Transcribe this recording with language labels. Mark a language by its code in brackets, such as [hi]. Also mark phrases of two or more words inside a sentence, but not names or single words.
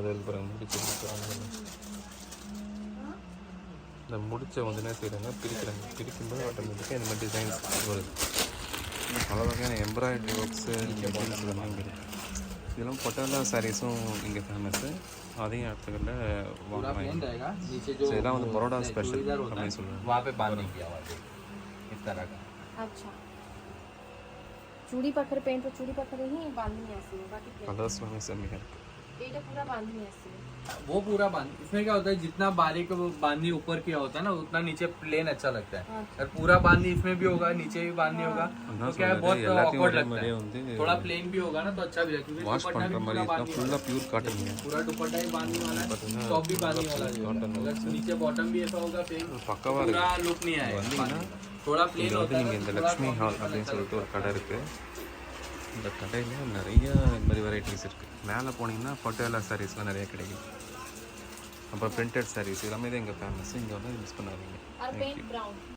[ta] அதில் பாருங்கள் முடிச்சு இந்த முடிச்ச வந்து என்ன செய்கிறாங்க, பிரிக்கிறாங்க. பிரிக்கும்போது ஆட்டோமேட்டிக்காக இந்த மாதிரி டிசைன்ஸ் வருது. பல வகையான [en] embroidery works designs [ta] இதெல்லாம் இங்கே இருக்குது. இதெல்லாம் பட்டாலா சாரீஸும் இங்கே ஃபேமஸ்ஸு. அதையும் அடுத்தக்கல்ல வாங்குவாங்க. ஸோ இதெல்லாம் வந்து பரோடா ஸ்பெஷல் அப்படின்னு சொல்லுவாங்க. [hi] वहाँ पे बांधने की आवाज़ इस तरह का. अच्छा, चूड़ी पत्थर पेंट तो चूड़ी पत्थर ही बांधनी ऐसी है, बाकी [ta] கலர்ஸ் எல்லாமே செம்மையாக இருக்குது. [hi] ये पूरा बांधनी ऐसी है. वो पूरा बांध, इसमें क्या होता है जितना बारीक बांधनी ऊपर किया होता है ना उतना नीचे प्लेन अच्छा लगता है. और पूरा बांधनी इसमें भी होगा, नीचे भी बांधनी होगा, तो क्या है बहुत awkward लगता है. थोड़ा प्लेन भी होगा ना तो अच्छा भी लगेगा. [ta] வாஷ் பண்ணுற மாதிரி இதெல்லாம் [en] fully pure cotton. [hi] पूरा दुपट्टा ही बांधने वाला है, टॉप भी बांधने वाला है. अगर नीचे बॉटम भी ऐसा होगा फिर [ta] பக்கவாக [hi] पूरा [ta] இருக்குது. [hi] लुक नहीं आएगा. [ta] வந்தீங்கன்னா [hi] थोड़ा प्लेन [ta] இங்கே வந்து [hi] होता [ta] நீங்கள் [hi] है. [ta] இந்த லக்ஷ்மி ஹால் அப்படின்னு சொல்லிட்டு ஒரு கடை இருக்குது. இந்த கடையில் நிறைய இந்த மாதிரி வெரைட்டிஸ் இருக்குது. மேலே போனீங்கன்னா பட்டோலா சாரீஸ்லாம் நிறைய கிடைக்கும். அப்புறம் [en] printed sarees [ta] எல்லாமே தான் இங்கே ஃபேமஸ். இங்கே வந்து மிஸ் பண்ணாதீங்க. [hi] और पेंट ब्राउन